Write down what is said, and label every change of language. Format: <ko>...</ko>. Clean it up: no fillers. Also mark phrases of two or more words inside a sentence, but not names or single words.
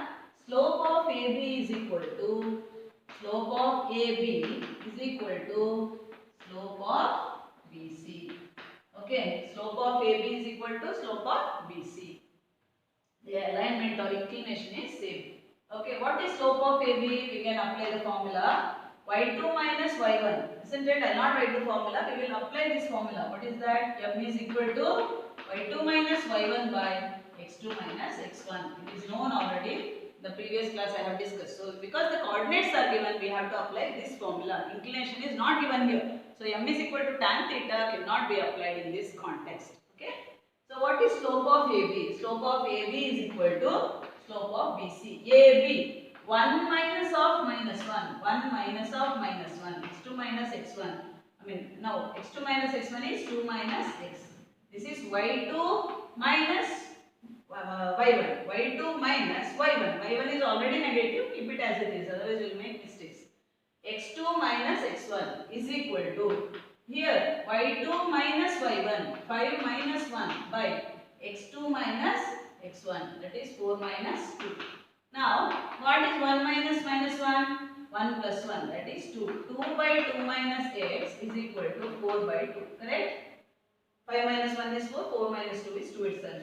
<en>Slope of AB is equal to slope of BC. Okay, slope of AB is equal to slope of BC. The alignment or inclination is same. Okay, what is slope of AB? We can apply the formula y2 minus y1. Isn't it? I will not write the formula. We will apply this formula. What is that? M is equal to y2 minus y1 by x2 minus x1. It is known already. The previous class I have discussed. So because the coordinates are given, we have to apply this formula. Inclination is not given here. So m is equal to tan theta cannot be applied in this context. Okay. So what is slope of AB? Slope of AB is equal to slope of BC. AB 1 minus of minus 1. 1 minus of minus 1. x2 minus x1. Now x2 minus x1 is 2 minus x. This is y2 minus y1. y2 minus y1. y1 is already negative. Keep it as it is. Otherwise you will make mistakes. x2 minus x1 is equal to, here y2 minus y1, 5 minus 1 by x2 minus x1, that is 4 minus 2. Now what is 1 minus minus 1? 1 plus 1, that is 2. 2 by 2 minus x is equal to 4 by 2, correct? 5 minus 1 is 4, 4 minus 2 is 2 itself.</en>